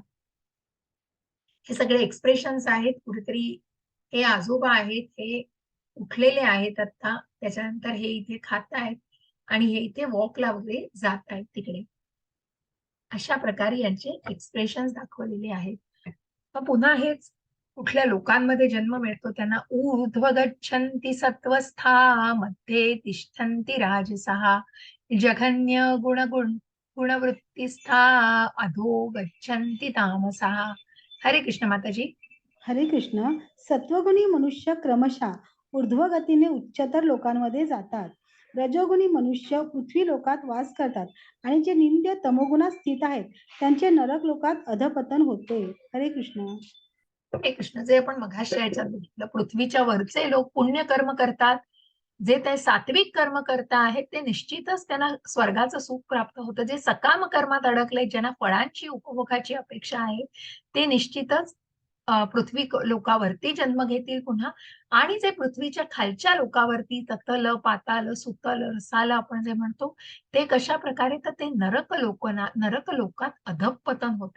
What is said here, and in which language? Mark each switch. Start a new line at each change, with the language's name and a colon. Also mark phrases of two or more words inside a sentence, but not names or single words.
Marathi: हे सगळे एक्सप्रेशन्स आहेत. कुठेतरी हे आजोबा आहेत, हे उठलेले आहेत आता. त्याच्यानंतर हे इथे खातायत आणि हे इथे वॉकला वगैरे जातायत तिकडे. अशा प्रकारे यांचे एक्सप्रेशन्स दाखवलेले आहेत. मग पुन्हा हेच कुठल्या लोकांमध्ये जन्म मिळतो त्यांना
Sanskrit: ऊर्ध्व गच्छन्ति सत्वस्था मध्ये तिष्ठन्ति राजसहा जघन्य गुणवृत्तिस्था अधो गच्छन्ति तामसः.
Marathi: हरे कृष्ण माताजी. हरे कृष्ण. सत्वगुणी मनुष्य क्रमशः ऊर्ध्वगतीने उच्चतर लोकांमध्ये जातात. रजोगुणी मनुष्य पृथ्वी लोकात वास करतात आणि जे निंद्य तमोगुणात स्थित आहेत त्यांचे नरक लोकात अधपतन होते. हरे कृष्ण. हरे कृष्ण. जे आपण मघाशी याच्यात बघितलं, पृथ्वीच्या वरचे लोक पुण्यकर्म करतात. जे ते सात्विक कर्म करता आहेत ते निश्चितच त्यांना स्वर्गाचं सुख प्राप्त होतं. जे सकाम कर्मात अडकले, ज्यांना फळांची उपभोगाची अपेक्षा आहे, ते निश्चितच पृथ्वी लोकावरती जन्म घेतील पुन्हा, आणि जे पृथ्वीच्या खालच्या लोकावरती ततल, पाताल, सुतल, रसाल आपण जे म्हणतो, ते कशा प्रकारे, तर ते नरक लोकात अधःपतन होते.